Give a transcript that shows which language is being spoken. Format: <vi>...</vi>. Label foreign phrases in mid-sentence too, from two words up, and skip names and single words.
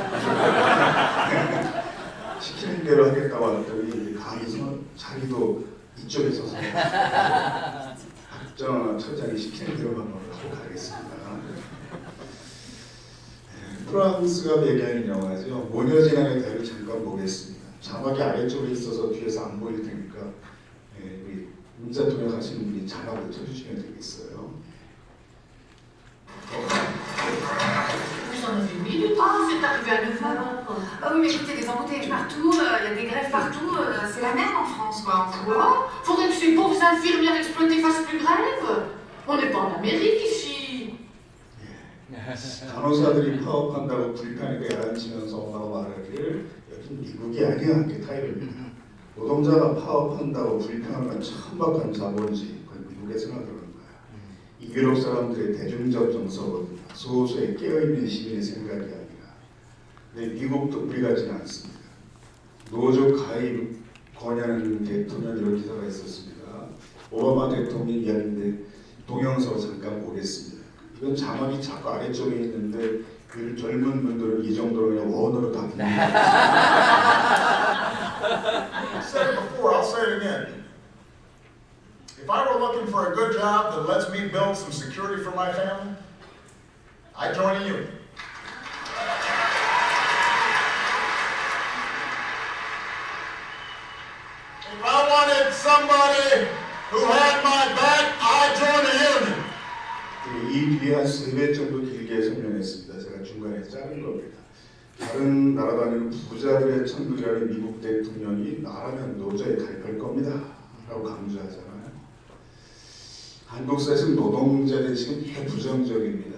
<ko>시키는 대로 하겠다고 하더니 강의에서 자기도 이쪽에 서서 박정아 처장이 시키는 대로만 하고 가겠습니다. 프랑스가 배경인 영화죠. 모녀지향의 대를 잠깐 보겠습니다. 자막이 아래쪽에 있어서 뒤에서 안 보일 테니까 우리 문자 통역하시는 분이 자막을 쳐주시면 되겠어요.</ko> <fr>Vous en avez 1000 minutes, c'est arrivé à 9 heures. Ah oui, mais écoutez, des embouteillages partout, il y a des grèves partout, c'est la merde en France, quoi. Quoi? Faudrait que ces pauvres infirmières exploitées fassent plus grève. On n'est pas en Amérique ici.</fr> <ko>간호사들이 파업한다고 불편하게 야단치면서 엄마가 말하기를 여긴 미국이 아니야. 그 타이틀입니다. 노동자가 파업한다고 불편한 천박한 자본주의, 그건 미국에서 나오는 거야. 이 유럽 사람들의 대중적 정서거든요. 소수의 깨어있는 시민의 생각이 아니라. 근데 미국도 우리 같지는 않습니다. 노조 가입 권하는 대통령 이런 기사가 있었습니다. 오바마 대통령 이야기인데 동영상을 잠깐 보겠습니다. 이건 자막이 자꾸 아래쪽에 있는데 그 젊은 분들은 이 정도로 그냥 원어로 다 듣는 거예요.</ko> <en>I said it before, I'll say it again. If I were looking for a good job that lets me build some security for my family, I'd join a union. If I wanted somebody who had my back, I'd join a union.</en> <ko>이 뒤에 한 3배 정도 길게 설명했습니다. 제가 중간에 자른 겁니다. 다른 나라 다니는 부자들의 천국이라는 미국 대통령이 나라면 노조에 가입할 겁니다. 라고 강조하잖아요. 한국 사실 노동자들 지금 부정적입니다.</ko>